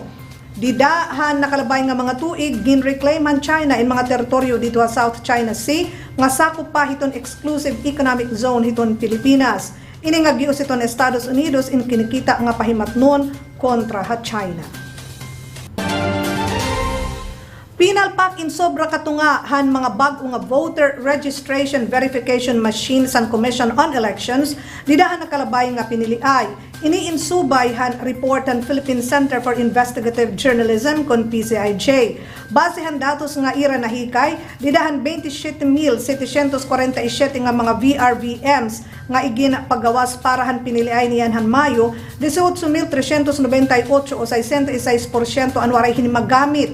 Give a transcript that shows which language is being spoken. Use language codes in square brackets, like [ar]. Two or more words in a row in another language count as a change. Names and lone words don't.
[war] Didahan nakalabay nga mga tuig ginreclaim man China in mga teritoryo dito sa South China Sea nga sakop pa hiton [en] exclusive economic zone [war] hiton Pilipinas. Ini nga gius iton Estados Unidos in kinikita nga pahimatnon kontra ha China. Pinalpak in sobra katungahan mga bag-o nga [en] voter registration verification machine [war] sa Commission on Elections didahan nakalabay nga piniliay. Ini insubay han report han Philippine Center for Investigative Journalism kon PCIJ. Basehan datos nga ira nahikay didahan 27,747 nga mga VRVMs nga igin paggawas para han piniliay niyan han Mayo 18,398 o 66% anwaray hinimagamit.